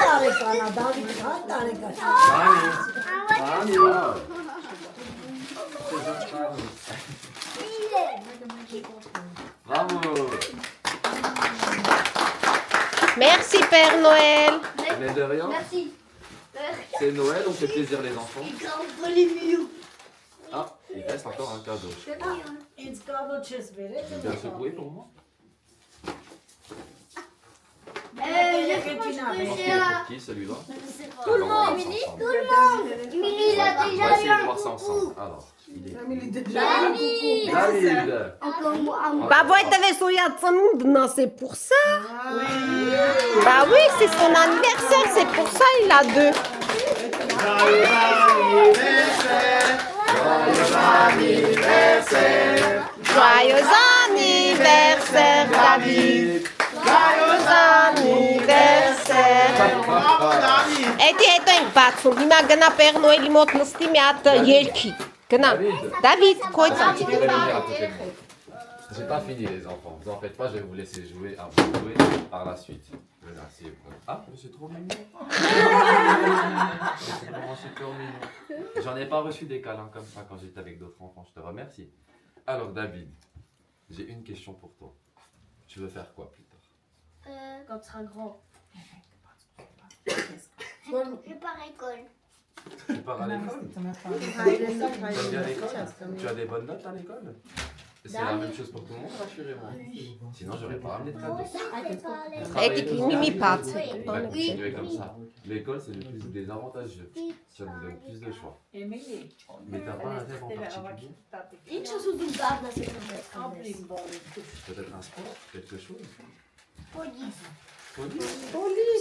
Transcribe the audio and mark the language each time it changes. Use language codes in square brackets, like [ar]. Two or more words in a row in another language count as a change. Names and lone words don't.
[fr] Dani, Bravo. Merci Père Noël։ Mais de rien. Merci. C'est Noël, on fait plaisir les enfants. Les mieux. Ah, il reste encore un cadeau. [hy] Ինձ կավո չես բերել։ [fr] Tu veux bien secouer pour moi? Je pense que j'ai Pour qui celui-là? Tout le monde. Emily, Tout le monde. Emily, il a On va déjà eu essayer de un voir ça coucou. ensemble. Alors, il est... David. David! Encore moi. Bah vous êtes sur la tsanoundna, c'est pour ça. Bah oui, c'est son anniversaire, c'est pour ça il a 2. Joyeux anniversaire David. Joyeux anniversaire. [hy] Էդի հետո ենք բացում, հիմա գնա Պեր Նոելի մոտ նստի մի հատ երգի, գնա, Դավիթ, քոյց [fr] Tu peux venir à côté de moi. J'ai pas fini les enfants, vous en faites pas, je vais vous laisser jouer à vous jouer par la suite. Merci. Ah, mais c'est trop mignon. C'est vraiment super mignon. J'en ai pas reçu des câlins comme ça quand j'étais avec d'autres enfants, je te remercie. Alors David, j'ai une question pour toi. Tu veux faire quoi plus tard? Quand tu seras grand. Je pars à l'école. Tu pars à l'école? T'aimes bien l'école? Tu as des bonnes notes à l'école? C'est la même chose pour tout le monde, rassurez-moi. Sinon, j'aurais pas ramené de cadeaux. [hy] Էդիկ միմի բաց է։ [fr] Ouais, continuez comme ça. L'école, c'est le plus désavantageux. Ça nous donne plus de choix. Էմիլի, Mais t'as pas un rêve en particulier? Une chose ou d'une barre dans cette Peut-être un sport? Quelque chose? police. Police?